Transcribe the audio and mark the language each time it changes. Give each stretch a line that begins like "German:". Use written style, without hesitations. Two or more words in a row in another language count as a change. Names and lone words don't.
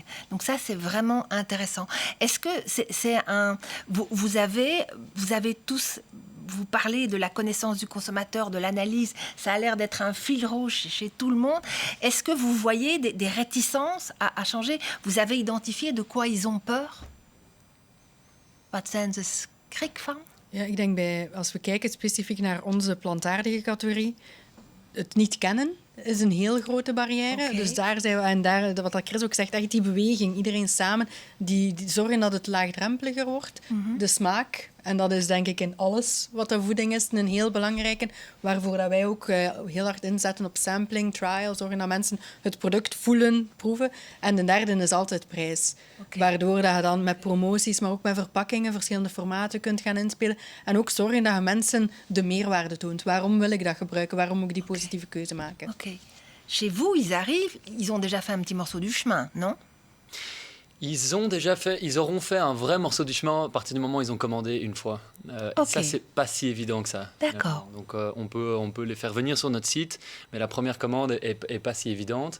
French: Donc ça c'est vraiment intéressant. Est-ce que vous avez tous, vous parlez de la connaissance du consommateur, de l'analyse, ça a l'air d'être un fil rouge chez tout le monde. Est-ce que vous voyez des réticences à changer? Vous avez identifié de quoi ils ont peur?
Dutch: Wat zijn ze schrik van? Ja, ik denk als we kijken specifiek naar onze plantaardige categorie, het niet kennen is een heel grote barrière. Okay. Dus daar zijn we, wat Chris ook zegt, echt die beweging, iedereen samen, die zorgen dat het laagdrempeliger wordt. De smaak, en dat is denk ik in alles wat de voeding is, een heel belangrijke, waarvoor dat wij ook heel hard inzetten op
English: sampling, trial,
Dutch: zorgen dat mensen het product voelen, proeven. En de derde is altijd prijs. Okay. Waardoor dat je dan met promoties, maar ook met verpakkingen, verschillende formaten kunt gaan inspelen. En ook zorgen dat je mensen de meerwaarde toont. Waarom wil ik dat gebruiken? Waarom moet ik die positieve keuze maken? Okay.
French: Chez vous, ils arrivent, ils ont déjà fait un petit morceau du chemin, non? Ils auront fait un vrai morceau du chemin à partir du moment où ils ont commandé une fois. Et ça, c'est pas si évident que ça. D'accord. Donc, on peut les faire venir sur notre site, mais la première commande est pas si évidente.